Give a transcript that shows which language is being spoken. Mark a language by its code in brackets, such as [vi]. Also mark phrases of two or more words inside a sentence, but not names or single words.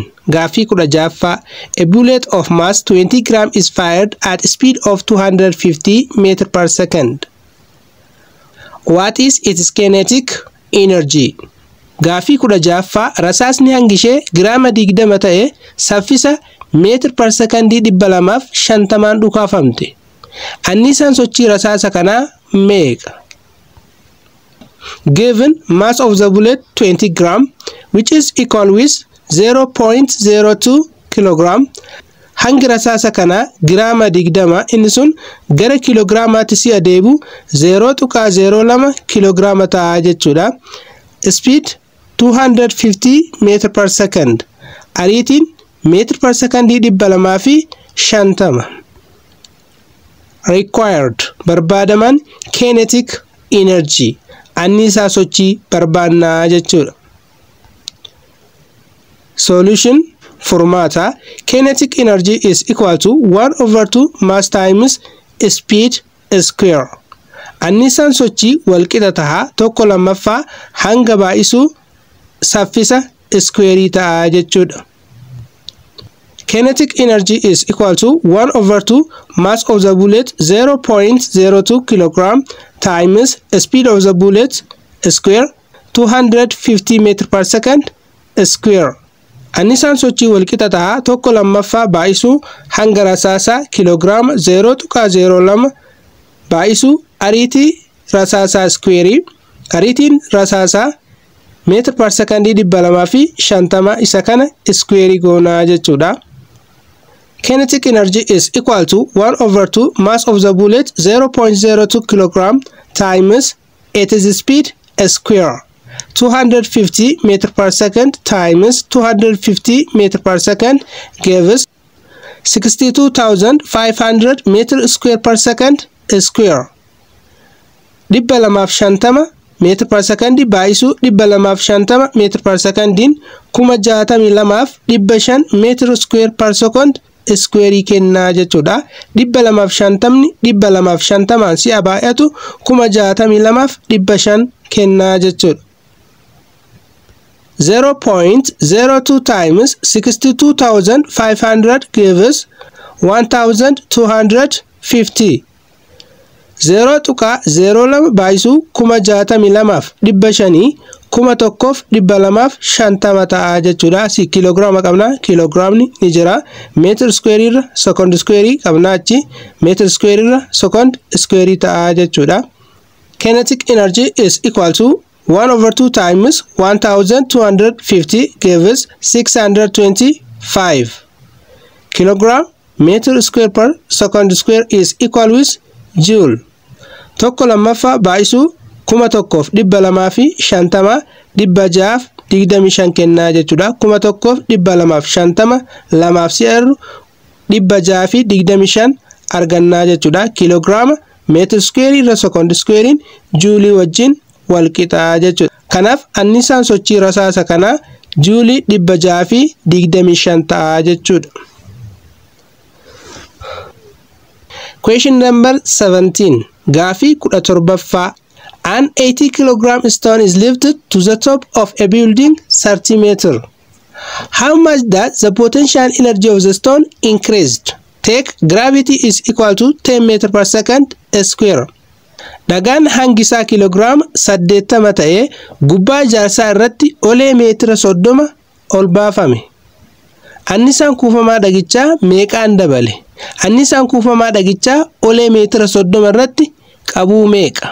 [om] Gaafii 16. [en] A bullet of mass 20 gram is fired at a speed of 250 meters per second. What is its kinetic energy? [om] Gaafii 16. Rasaasni hangishee giraama 20 ta'e saffisa meetir per sekondii 250 dhukaafamte. Anniisaan sochii rasaasa kanaa meeqa? [en] Given mass of the bullet 20 gram which is equal with 0.02 kilogram. [om] Hangi rasaasa kana giraama 20 inni sun gara kilograamaatti si adeemu 0.02 kilograama ta'a jechuudha. [en] Speed 250 meter per second. [om] Ariitiin meetir per sekondii 250. [en] Required barbaadaman kinetic energy. [om] Anniisaa sochii barbaannaa jechuudha. Solution formata. [en] Kinetic energy is equal to 1/2 mass times speed square. [om] Anniisaan sochii walqixa ta'a tokko lammaffaa hanga baay'isuu saffisa square ta'a jechuudha. [en] Kinetic energy is equal to 1/2 mass of the bullet 0.02 kilogram times speed of the bullet square 250 meters per second square. [om] Anniisaan sochii walqixa ta'a tokko lammaffaa baay'isuu hanga rasaasa kilograama 0.02 baay'isuu ariitii rasaasa square. Ariitiin rasaasa meetir per sekondii 250 isa kana square goonaa jechuudha. [en] Kinetic energy is equal to 1/2 mass of the bullet 0.02 kilogram times its speed square 250 meter per second times 250 meter per second gives 62,500 meter square per second square. 250 meter per second baay'isuu 250 meter per secondin 62,500 meter square per second square [om] kennaa jechuudha. 250 si'a baay'atu 62,500 kennaa jechuudha. [en] 0.02 times 62,500 gives 1,250. [om] 0.02 baay'isuu 62,500 1,250 ta'a jechuudha. Si kiloogiraama qabna. Kiloogiraamni ni jira. Meetir square irra [en] second square [om] qabna achi. Meetir square irra [en] second square [om] ta'a jechuudha. [en] Kinetic energy is equal to 1/2 times 1250 gives 625 kilogram meter square per second square is equal with joule. [om] Tokko lammaffaa baay'isuu 1,250 625 kennaa jechuudha. 1,250 lamaaf si'arru 625 argannaa jechuudha. Kiloogiraama meetir square irra [en] second square [om] joule wajjin wal qixaa jechuudha. Kanaaf annisaan sochii rasaasa kana joule 625 ta'a jechuudha. [en] Question number 17. [om] Gaafii 17ffaa. [en] An 80 kg stone is lifted to the top of a building 30 meters. How much does the potential energy of the stone increased? Take gravity is equal to 10 meters per second square. [om] Dhagaan hangisaa kiloogiraama 80 ta'ee gubbaa ijaarsaa irratti olee meetira 30 ol baafame. Annisaan kuufamaa dhagichaa meeqaan dabale? Annisaan kuufamaa dhagichaa olee meetira 30 irratti qabuu meeqa?